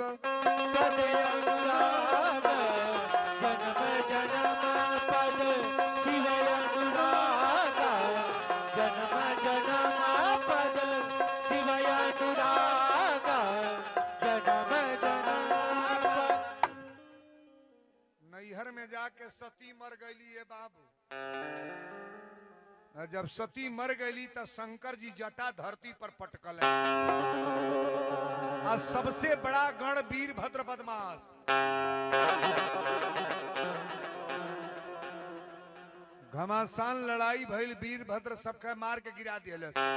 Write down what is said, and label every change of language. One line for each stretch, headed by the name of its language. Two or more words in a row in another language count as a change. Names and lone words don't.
Bhojpuri: पद अनुराग। जन्म जन्म पद शिव अनुराग। जन्म जन्म पद शिव अनुराग। जन्म जन्म पद। नैहर में जाके सती मर गईली है बाबू। जब सती मर गईली तो शंकर जी जटा धरती पर पटकल है। और सबसे बड़ा गण वीरभद्र बदमाश घमासान लड़ाई भइल, वीरभद्र सबका मार के गिरा दिया।